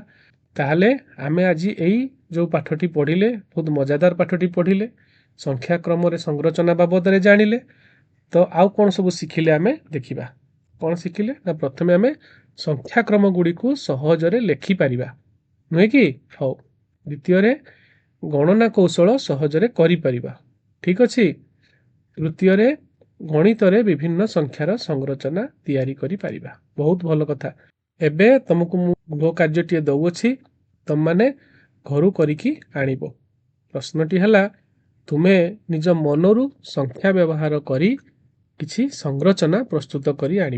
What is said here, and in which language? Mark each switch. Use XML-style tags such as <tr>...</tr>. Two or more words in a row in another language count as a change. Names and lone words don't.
<or>ତାହାଲେ ଆମେ ଆଜି ଏଇ ଯୋ ପାଠଟି ପଢିଲେ ବହୁତ ମଜାଦାର ପାଠଟି ପଢିଲେ ସଂଖ୍ୟା କ୍ରମ ରେ ସଂରଚନା ବାବଦ ରେ ଜାଣିଲେ ତ ଆଉ କଣ ସବୁ ଶିଖିଲେ ଆମେ ଦେଖିବା। କଣ ଶିଖିଲେ ନା ପ୍ରଥମେ ଆମେ ସଂଖ୍ୟା କ୍ରମ ଗୁଡ଼ି କୁ ସହଜ ରେ ଲେଖି ପାରିବା ନୁହେଁ କି ହଁ। ଦ୍ୱିତୀୟ ରେ ଗଣନା କୌଶଳ ସହଜ ରେ କରି ପାରିବା ଠିକ୍ ଅଛି। ତୃତୀୟରେ ଗଣିତରେ ବିଭିନ୍ନ ସଂଖ୍ୟାର ସଂରଚନା ତିଆରି କରିପାରିବା। ବହୁତ ଭଲ କଥା। ଏବେ ତମକୁ ମୁଁ ଗୃହ କାର୍ଯ୍ୟଟିଏ ଦଉଅଛି, ତମମାନେ ଘରୁ କରିକି ଆଣିବ। ପ୍ରଶ୍ନଟି ହେଲା, ତୁମେ ନିଜ ମନରୁ ସଂଖ୍ୟା ବ୍ୟବହାର କରି କିଛି ସଂରଚନା ପ୍ରସ୍ତୁତ କରି ଆଣିବ।</or>